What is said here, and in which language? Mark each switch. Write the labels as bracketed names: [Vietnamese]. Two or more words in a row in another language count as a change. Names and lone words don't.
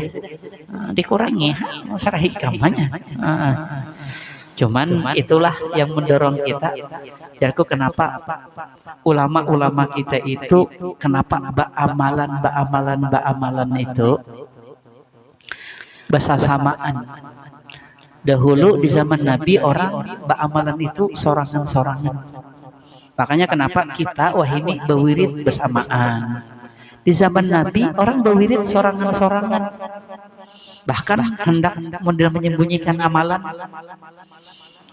[Indonesian] Dikurangi sarah hikmahnya. Cuman itulah yang mendorong kita. Jadi kenapa ulama-ulama kita itu kenapa amalan itu bersamaan. Dahulu di zaman Nabi orang amalan itu sorangan-sorangan. Makanya kenapa kita ini berwirid bersamaan. Di zaman Nabi orang berwirid sorangan-sorangan. Bahkan hendak menyembunyikan amalan.